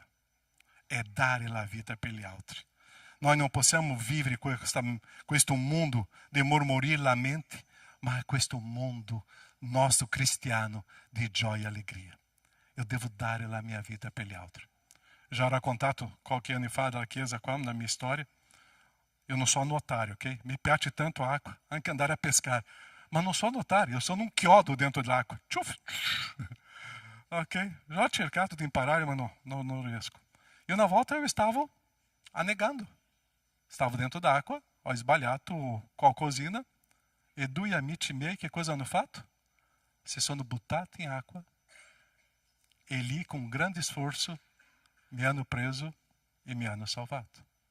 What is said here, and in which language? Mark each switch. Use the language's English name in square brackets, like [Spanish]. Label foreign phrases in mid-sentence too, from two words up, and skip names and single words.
[Italian] È dare la vita per gli altri. Noi non possiamo vivere questo mondo di mormorii e lamenti, ma questo mondo nostro cristiano di gioia e allegria. Io devo dare la mia vita per gli altri. Já ho raccontato qualche anno fa dalla chiesa qua, [Portuguese] na minha storia. Eu não sou notário, ok? [Italian] Me piace tanto [Portuguese] a água, [Italian] anche andare a pescar. [Portuguese] Mas não sou notário, eu sou num [Italian] chiodo dentro dell'acqua. [Portuguese] Ok? [Italian] Já ho cercato di imparare, ma non riesco. [Portuguese] E [Italian] una volta [Portuguese] eu estava anegando. [Italian] Stavo dentro d'acqua, ho sbagliato qualcosina e due amici miei che cosa hanno fatto? Si sono buttati in acqua e lì con grande sforzo mi hanno preso e mi hanno salvato.